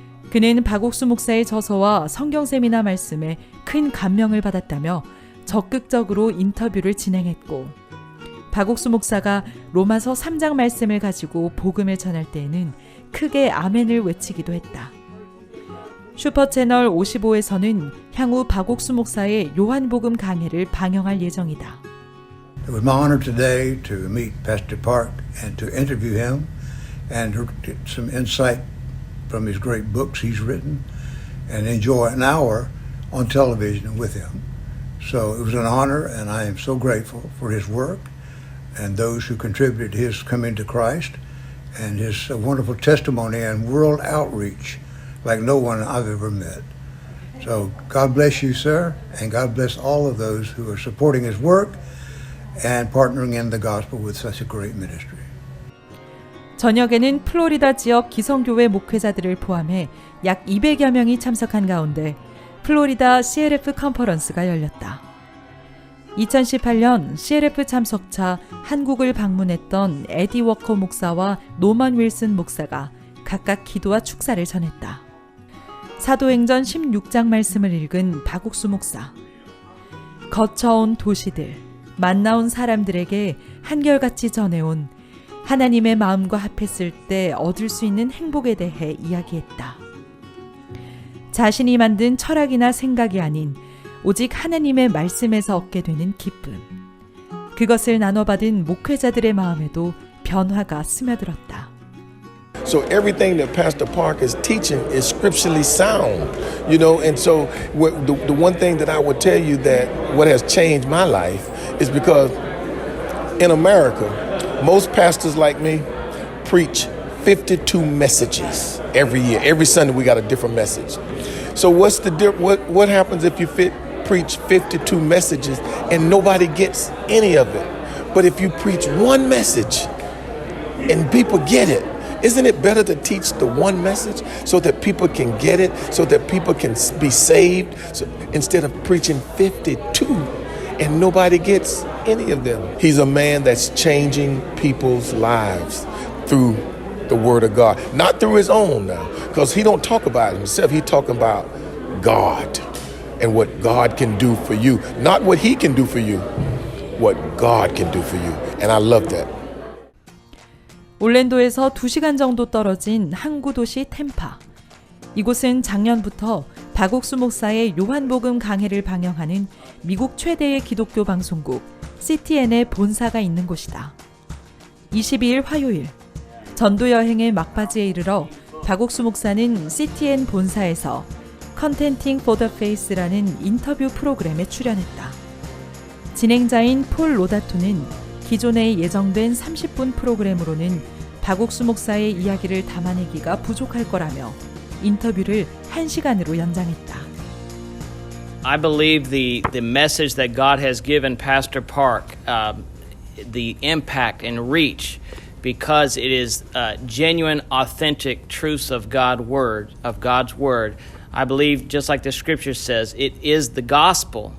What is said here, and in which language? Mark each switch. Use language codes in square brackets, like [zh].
[ko] 그는 박옥수 목사의 저서와 성경 세미나 말씀에 큰 감명을 받았다며 적극적으로 인터뷰를 진행했고, 박옥수 목사가 로마서 3장 말씀을 가지고 복음을 전할 때에는 크게 아멘을 외치기도 했다. 슈퍼채널 55에서는 향후 박옥수 목사의 요한복음 강해를 방영할 예정이다. [en] It was my honor today to meet Pastor Park and to interview him and to get some insight from his great books he's written and enjoy an hour on television with him. So it was an honor, and I am so grateful for his work and those who contributed to his coming to Christ and his wonderful testimony and world outreach like no one I've ever met. So God bless you, sir, and God bless all of those who are supporting his work and partnering in the gospel with such a great ministry. [ko] 저녁에는 플로리다 지역 기성교회 목회자들을 포함해 약 200여 명이 참석한 가운데 플로리다 CLF 컨퍼런스가 열렸다. 2018년 CLF 참석차 한국을 방문했던 에디 워커 목사와 노먼 윌슨 목사가 각각 기도와 축사를 전했다. 사도행전 16장 말씀을 읽은 박옥수 목사. 거쳐온 도시들, 만나온 사람들에게 한결같이 전해온 하나님의 마음과 합했을 때 얻을 수 있는 행복에 대해 이야기했다. 자신이 만든 철학이나 생각이 아닌 오직 하나님의 말씀에서 얻게 되는 기쁨. 그것을 나눠받은 목회자들의 마음에도 변화가 스며들었다. [en] So everything that Pastor Park is teaching is scripturally sound, you know, and so the one thing that I would tell you that what has changed my life is because in America, most pastors like me preach 52 messages every year. Every Sunday we got a different message. So what what happens if you preach 52 messages and nobody gets any of it? But if you preach one message and people get it, isn't it better to teach the one message so that people can get it, so that people can be saved, instead of preaching 52 and nobody gets any of them? He's a man that's changing people's lives through the Word of God, not through his own now, because he don't talk about himself. He talking about God and what God can do for you, not what he can do for you, what God can do for you. And I love that. [ko] 올랜도에서 2시간 정도 떨어진 항구 도시 템파. 이곳은 작년부터 박옥수 목사의 요한복음 강해를 방영하는 미국 최대의 기독교 방송국 CTN의 본사가 있는 곳이다. 22일 화요일, 전도 여행의 막바지에 이르러 박옥수 목사는 CTN 본사에서 Contenting for the Faith라는 인터뷰 프로그램에 출연했다. 진행자인 폴 로다토는 기존에 예정된 30분 프로그램으로는 박옥수 목사의 이야기를 담아내기가 부족할 거라며 인터뷰를 1시간으로 연장했다. [en] I believe the message that God has given Pastor Park, the impact and reach, because it is genuine, authentic truths of God's word. I believe, just like the scripture says, it is the gospel.